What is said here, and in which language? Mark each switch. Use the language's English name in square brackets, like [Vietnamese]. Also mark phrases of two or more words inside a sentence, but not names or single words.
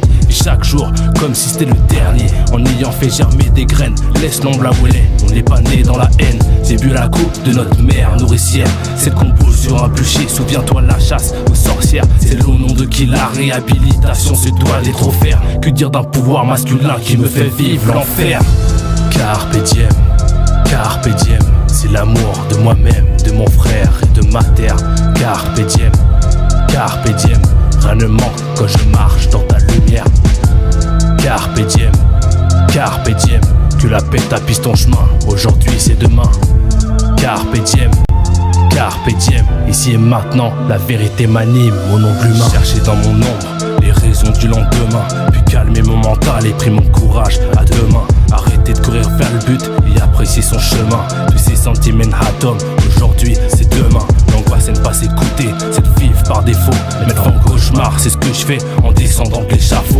[French] Et chaque jour, comme si c'était le dernier, en ayant fait germer des graines, laisse l'ombre là où elle est. On n'est pas né dans la haine, j'ai bu la coupe de notre mère nourricière. Cette qu'on pose sur un bûcher, souviens-toi la chasse aux sorcières. C'est au nom de qui la réhabilitation se doit d'être offerte. Que dire d'un pouvoir masculin qui me fait vivre l'enfer? [Latin] Carpe diem, carpe diem, [French] c'est l'amour de moi-même, de mon frère et de ma terre. [Latin] Carpe diem, carpe diem, [French] rien ne manque quand je marche dans ta lumière. [Latin] Carpe diem, carpe diem, [French] que la paix tapisse ton chemin, aujourd'hui c'est demain. [Latin] Carpe diem, carpe diem, [French] ici et maintenant, la vérité m'anime, mon ombre humain. Chercher dans mon ombre les raisons du lendemain, puis calmer mon mental et pris mon courage à deux mains. Arrêter de courir vers le but et apprécier son chemin. Tous ces sentiments atomes, aujourd'hui c'est demain. L'angoisse c'est ne pas s'écouter, c'est de vivre par défaut. Mettre en cauchemar, c'est ce que je fais en descendant de l'échafaud.